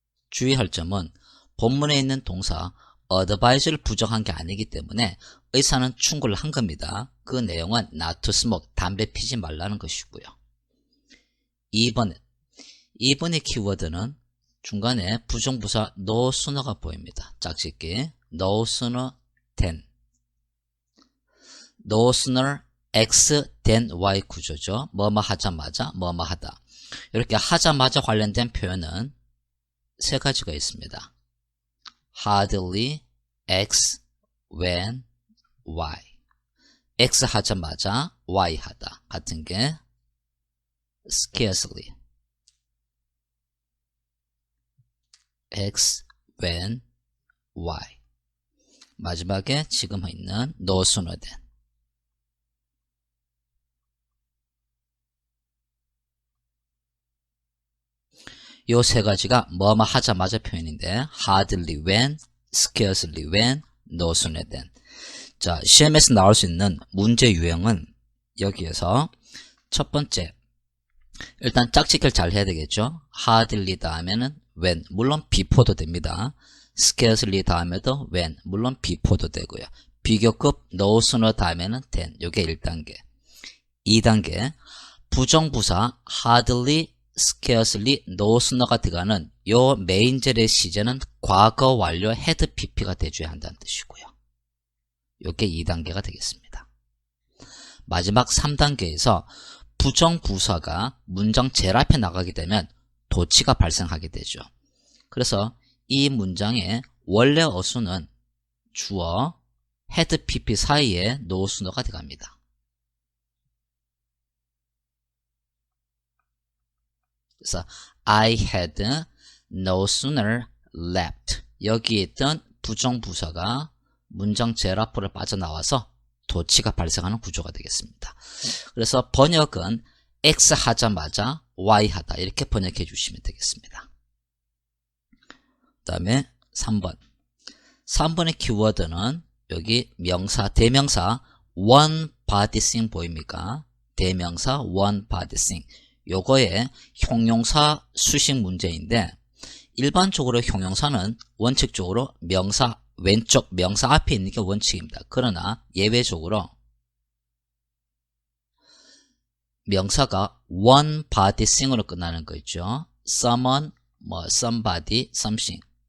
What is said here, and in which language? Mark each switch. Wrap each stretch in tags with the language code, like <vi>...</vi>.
<ko>주의할 점은 본문에 있는 동사 advise를 부정한 게 아니기 때문에 의사는 충고를 한 겁니다. 그 내용은</ko> <en>not to smoke,</en> <ko>담배 피지 말라는 것이고요. 2번의 키워드는 중간에 부정부사 no sooner가 보입니다. 짝짓기</ko> <en>no sooner than, no sooner X than Y</en> <ko>구조죠. 뭐뭐 하자마자 뭐뭐 하다. 이렇게 하자마자 관련된 표현은 세 가지가 있습니다.</ko> <en>hardly, X, when, Y.</en> <ko>X 하자마자 Y 하다. 같은 게</ko> <en>scarcely, X, when, Y.</en> <ko>마지막에 지금 있는 no sooner than. 요 세 가지가 뭐뭐 하자마자 표현인데 hardly when, scarcely when, no sooner than. 자, 시험에서 나올 수 있는 문제 유형은 여기에서 첫 번째, 일단 짝짓기를 잘 해야 되겠죠. hardly 다음에는 when, 물론 before도 됩니다. scarcely 다음에도 when, 물론 before도 되고요. 비교급 no sooner 다음에는 than, 요게 1단계. 2단계, 부정부사 hardly, scarcely, no sooner가 들어가는 요 메인젤의 시제는 과거 완료 had pp가 돼줘야 한다는 뜻이고요. 요게 2단계가 되겠습니다. 마지막 3단계에서 부정부사가 문장 제일 앞에 나가게 되면 도치가 발생하게 되죠. 그래서 이 문장의 원래 어수는 주어, had pp 사이에 no sooner가 들어갑니다. 그래서</ko> <en>I had no sooner left.</en> <ko>여기에 있던 부정부사가 문장 제일 앞으로 빠져나와서 도치가 발생하는 구조가 되겠습니다. 그래서 번역은 X 하자마자 Y 하다 이렇게 번역해 주시면 되겠습니다. 그 다음에 3번. 3번의 키워드는 여기 명사, 대명사 one body thing 보입니까? 대명사</ko> <en>one body thing.</en> <ko>요거의 형용사 수식 문제인데 일반적으로 형용사는 원칙적으로 명사 왼쪽 명사 앞에 있는 게 원칙입니다. 그러나 예외적으로 명사가 one body thing으로 끝나는 거 있죠.</ko> <en>someone, somebody, something.</en>